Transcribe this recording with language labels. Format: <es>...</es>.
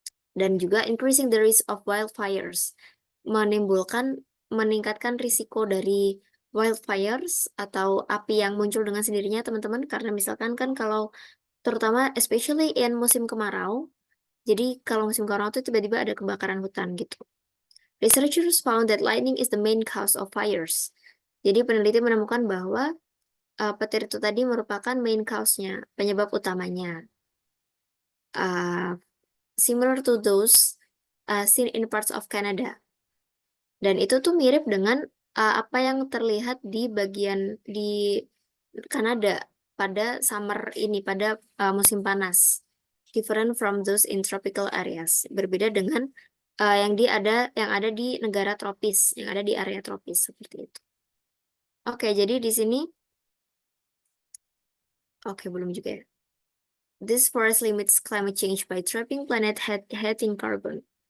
<id>Dan juga</id> <en>increasing the risk of wildfires,</en> <id>meningkatkan risiko dari wildfires atau api yang muncul dengan sendirinya teman-teman, karena misalkan kan kalau terutama</id> <en>especially in</en> <id>musim kemarau, jadi kalau musim kemarau itu tiba-tiba ada kebakaran hutan gitu.</id> <en>Researchers found that lightning is the main cause of fires.</en> <id>Jadi peneliti menemukan bahwa petir itu tadi merupakan main cause-nya, penyebab utamanya.</id> <en>Similar to those seen in parts of Canada.</en> <id>Dan itu tuh mirip dengan apa yang terlihat di bagian di Kanada pada summer ini, pada musim panas.</id> <en>Different from those in tropical areas.</en> <id>Berbeda dengan yang ada di negara tropis, yang ada di area tropis seperti itu. Oke, jadi di sini belum juga ya.</id> <en>This forest limits climate change by trapping planet heating carbon.</en>